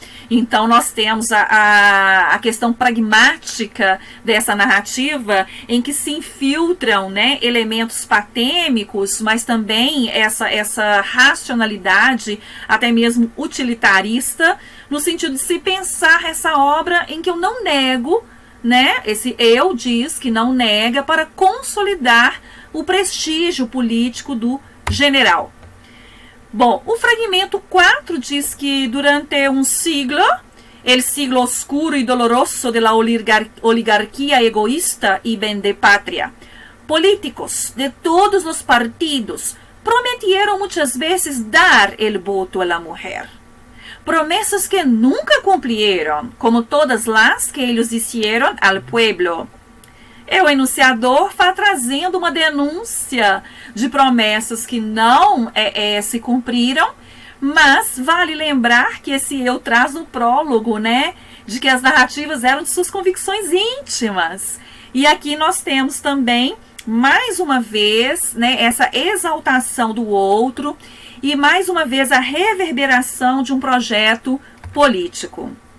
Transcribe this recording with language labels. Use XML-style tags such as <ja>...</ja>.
<pt>Então, nós temos a questão pragmática dessa narrativa, em que se infiltram, né, elementos patêmicos, mas também essa racionalidade, até mesmo utilitarista, no sentido de se pensar essa obra em que eu não nego, né, esse eu diz que não nega, para consolidar o prestígio político do general. Bom, o fragmento 4 diz que</pt> <es>durante un siglo, el siglo oscuro y doloroso de la oligarquía egoísta y vendepatria, políticos de todos los partidos prometieron muchas veces dar el voto a la mujer. Promesas que nunca cumplieron, como todas las que ellos hicieron al pueblo.</es> <pt>O enunciador está trazendo uma denúncia de promessas que não se cumpriram, mas vale lembrar que esse eu traz no prólogo, né, de que as narrativas eram de suas convicções íntimas. E aqui nós temos também, mais uma vez, né, essa exaltação do outro e, mais uma vez, a reverberação de um projeto político.</pt>